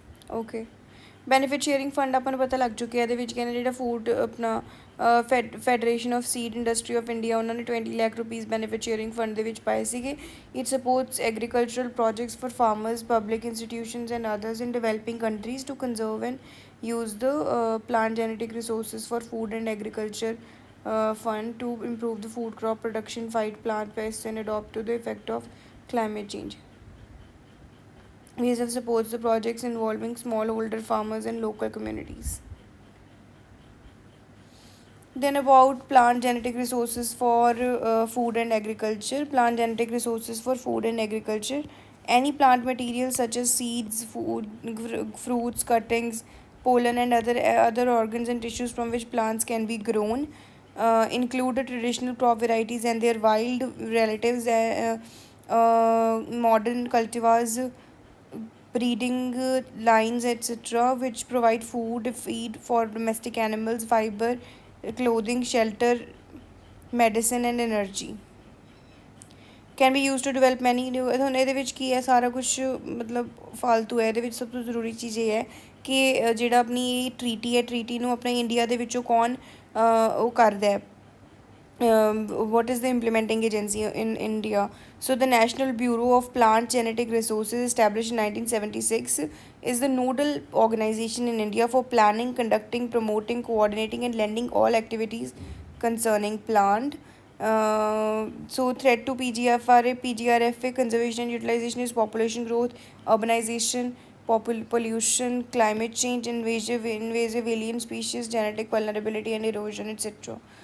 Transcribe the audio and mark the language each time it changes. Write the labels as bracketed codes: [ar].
[pa] Okay, benefit sharing fund ਆਪਾਂ ਨੂੰ ਪਤਾ ਲੱਗ ਚੁੱਕਿਆ. ਇਹਦੇ ਵਿੱਚ ਕਹਿੰਦੇ ਜਿਹੜਾ ਫੂਡ ਆਪਣਾ federation of seed industry of India, ਉਹਨਾਂ ਨੇ 20 lakh rupees benefit sharing fund ਦੇ ਵਿੱਚ ਪਾਏ ਸੀਗੇ. [en] It supports agricultural projects for farmers, public institutions and others in developing countries to conserve and use the plant genetic resources for food and agriculture fund to improve the food crop production, fight plant pests and adapt to the effect of climate change. VSF supports the projects involving smallholder farmers and local communities. Then about plant genetic resources for food and agriculture. Plant genetic resources for food and agriculture Any plant material such as seeds, food, fruits, cuttings, pollen, and other organs and tissues from which plants can be grown include the traditional crop varieties and their wild relatives, modern cultivars, breeding lines, etc., which provide food, feed for domestic animals, fiber, clothing, shelter, medicine, and energy. Can be used to develop many new [pa] ਹੁਣ ਇਹਦੇ ਵਿੱਚ ਕੀ ਹੈ ਸਾਰਾ ਕੁਛ ਮਤਲਬ ਫਾਲਤੂ ਹੈ ਇਹਦੇ ਵਿੱਚ ਸਭ ਤੋਂ ਜ਼ਰੂਰੀ ਚੀਜ਼ ਇਹ ਹੈ ਕਿ ਜਿਹੜਾ ਆਪਣੀ ਟਰੀਟੀ ਹੈ ਟਰੀਟੀ ਨੂੰ ਆਪਣੇ ਇੰਡੀਆ ਦੇ ਵਿੱਚੋਂ ਕੌਣ ਉਹ ਕਰਦਾ ਹੈ [en] what is the implementing agency in India? So, the National Bureau of Plant Genetic Resources, established in 1976, is the nodal organization in India for planning, conducting, promoting, coordinating, and lending all activities concerning plant. So, threat to PGFRA, PGRFA, conservation and utilization is population growth, urbanization, pollution, climate change, invasive alien species, genetic vulnerability, and erosion, etc.